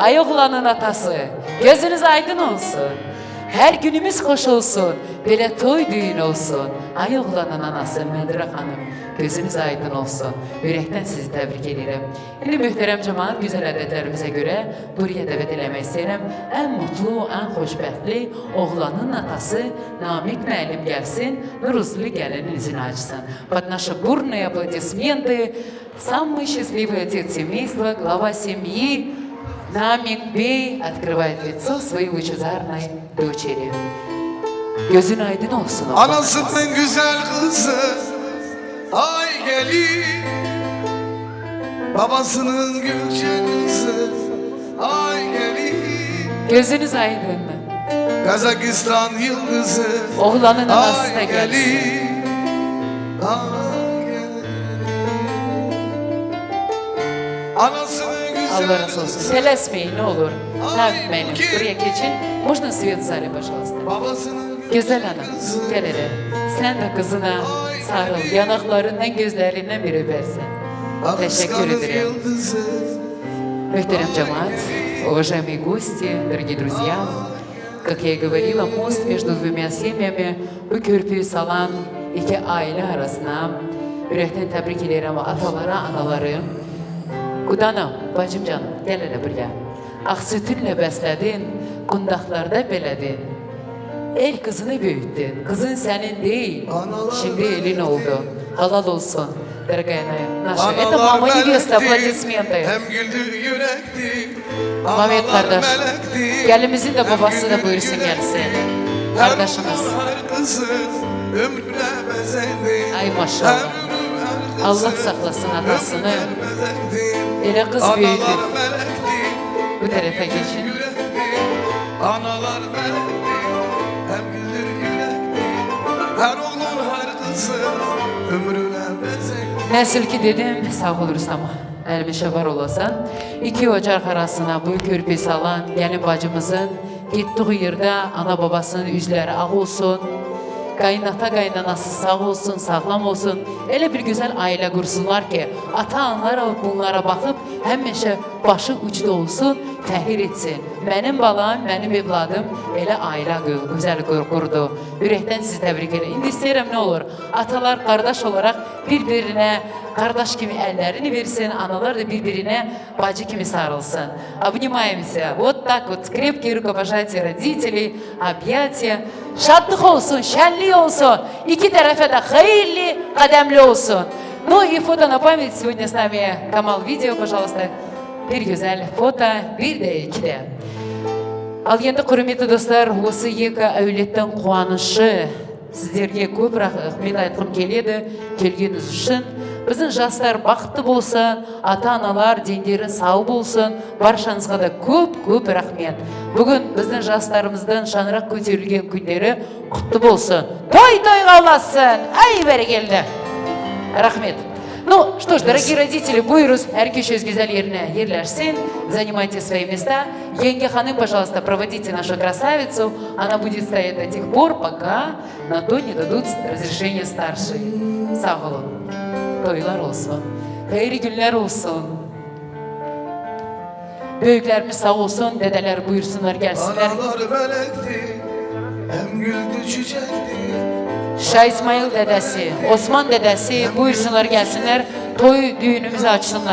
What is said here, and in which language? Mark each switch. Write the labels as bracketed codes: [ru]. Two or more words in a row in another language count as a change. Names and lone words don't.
[tr] Ay oğlanın atası. Gözünüz aydın olsun. Her günümüz hoş olsun. Böyle toy düğün olsun. Ay oğlanın anası Medire Hanım. Gözünüz aydın olsun. Yürekten sizi tebrik ederim. Şimdi mühterem cemaat güzel adetlerimize göre buraya davet [az] eləmək istəyirəm. En mutlu, en xoşbəxtli oğlanın atası Namik müəllim gəlsin. Nuruzlu gəlinin üzünü açsın. [ru] Под наши бурные аплодисменты самый счастливый отец семейства, глава семьи Намик Бey открывает лицо своей лучезарной дочери. [tr] Gözün aydın olsun oğlan. Anasının güzel kızı ay gelin, babasının gülçen kızı ay gelin. Gözünüz aydın. Kazakistan yıldızı Oğlanın anası da ay gelsin. gelin, ay gelin. Anasının güzel Allah razı olsun. Tələsmeyin ne olur. Namik müəllim ki. buraya geçin. [ru] Можно свет в зале, пожалуйста. [tr] babasının Güzel hanım, gel hele. Sen de kızına sarıl, yanaklarından, gözlerinden bir öpersen. Teşekkür ederim. yıldızı Muhterem cemaat, [ru] уважаемые гости, дорогие друзья, как я и говорила, мост между двумя семьями, [az] bu körpüyü salan [tr] iki aile arasına yürekten tebrik ederim atalara, anaları. Kudanım, bacım canım, gel hele buraya. Ak sütünle besledin, kundaklarda beledin. El kızını büyüttün, kızın senin değil, şimdi elin oldu. Halal olsun, [ru] дорогая наша. Это мама невеста, аплодисменты. [tr] hem güldü yürekti. Mehmet kardeş, melekti. gelimizin de babası da buyursun gelsin. Kardeşimiz. Her kızı ömrüne bezendi. Ay maşallah. Allah saklasın atasını. Ele kız büyüdü. Analar melekti. Bu tarafa geçin. Analar melekti. Hem güldü yürekti. Her oğlun her kızı ömrüne bezendi. [az] Nəsil ki dedim, sağ ol Rüstam, əlmişə var olasan. İki ocaq arasına bu körpü salan gəlin bacımızın getdiği yerdə ana babasının üzləri ağ olsun. Qaynata qaynanası sağ olsun, sağlam olsun. Elə bir gözəl ailə qursunlar ki, ata-analar bunlara baxıb həmişə başı ucda olsun, fəxir etsin. Mənim balam, mənim evladım elə ailə gözəl qurdu. Ürəkdən sizi təbrik edirəm. İndi istəyirəm nə olur? Atalar qardaş olaraq bir-birinə qardaş kimi əllərini versin, analar da bir-birinə bacı kimi sarılsın. [ru] Обнимаемся. Вот так вот. Крепкие рукопожатия родителей, объятия. [az] Şadlıq olsun, şənlik olsun. İki tərəfə də xeyirli, qədəmli olsun. [ru] Ну и фото на память. Сегодня с нами Камал Видео, пожалуйста. [tr] Bir güzel foto, bir de iki de. [kk] Al енді құрметті достар, осы екі әулеттің қуанышы сіздерге көп рахмет айтқым келеді, келгеніңіз үшін. Біздің жастар бақытты болсын, ата-аналар дендері сау болсын, баршаңызға да көп рахмет. Бүгін біздің жастарымыздың шаңырақ көтерілген күндері құтты болсын. Той-тойға ұласын, ай бәрекелді. [ru] Рахмет. Ну что ж, дорогие родители, буйрус, [kk] әркеш өз [tr] güzel yerine yerleşsin, [ru] занимайте свои места. Енге ханым, пожалуйста, проводите нашу красавицу. Она будет стоять до тех пор, пока на то не дадут разрешение старшие. [tr] Sağ olun. Toylar olsun. Hayırlı günler olsun. Büyüklerimiz sağ olsun, dedeler buyursunlar gelsinler. Analar melekti. Hem güldü çiçekti. Şah İsmail dedesi, Osman dedesi buyursunlar gelsinler, toy düğünümüzü açsınlar.